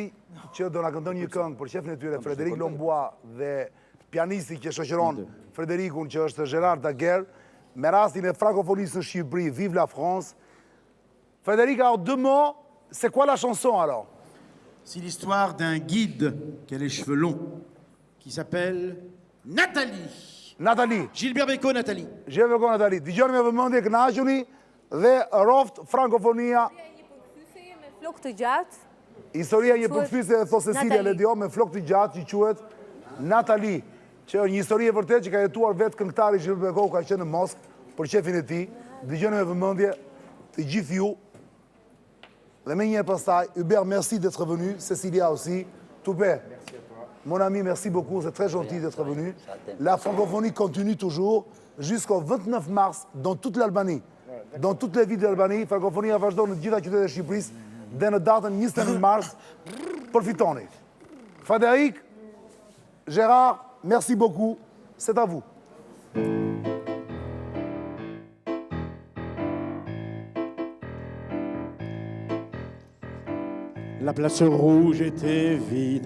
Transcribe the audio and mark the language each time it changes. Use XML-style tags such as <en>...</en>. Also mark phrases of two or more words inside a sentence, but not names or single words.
<sq>që do na këndon një këngë për shefin e tyre, Frédéric Lombois, dhe pianisti që shoqëron Fredericun, që është Gérard Daguerre, me rastin e francofonisë në Shqipëri,</sq> <fr>Vive la France. Frédéric, alors 2 mots, c'est quoi la chanson alors? C'est l'histoire d'un guide qui a les cheveux longs, qui s'appelle Nathalie. Nathalie. Gilbert Bécaud, Nathalie. Gilbert Bécaud, Nathalie.</fr> <sq>Dëgjoni me vëmendje, kënaquni dhe roft frankofonia. Me flok të gjatë. Historia një përkthyer e thos Cecilia Ledio me flok të gjatë që quhet Nathalie, që është një histori e vërtetë që ka jetuar vetë këngëtari Gilbert Bécaud, ka qenë në Moskë për shefin e tij. Dëgjoni me vëmendje të gjithë ju. Dhe me një pastaj,</sq> <fr>Hubert, merci d'être venu, Cecilia aussi. Toupé, mon ami, merci beaucoup, c'est très gentil d'être venu. La francophonie continue toujours jusqu'au 29 mars dans toute l'Albanie. Dans toutes les villes d'Albanie,</fr> <sq>francophonia vazhdon në gjitha qytetet e Shqipërisë dhe në datën 21 mars, përfitoni.</sq> <fr>Frédéric, Gérard, merci beaucoup, c'est à vous. La place rouge était vide.</fr>